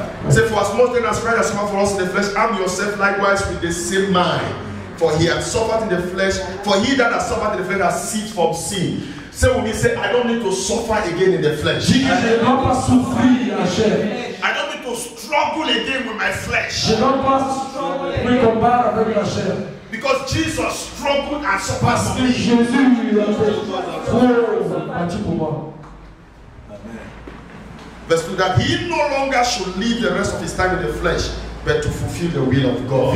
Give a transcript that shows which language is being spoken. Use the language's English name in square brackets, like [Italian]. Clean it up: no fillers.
[English] Say, for as much then as Christ has suffered for us in the flesh, arm yourself likewise with the same mind. For he has suffered in the flesh. For he that has suffered in the flesh has ceased from sin. Say with me, say, I don't need to suffer again in the flesh. [French] Je ne dois pas souffrir en chair. [English] I don't need to struggle again with my flesh. [French] Je ne dois pas me combattre avec la chair. [English] Because Jesus struggled and suffered [French] Parce [English] for [French] que [English] me. [French] Jésus a fait trop bâti pour moi. [English] Verse 2, that he no longer should live the rest of his time in the flesh, but to fulfill the will of God.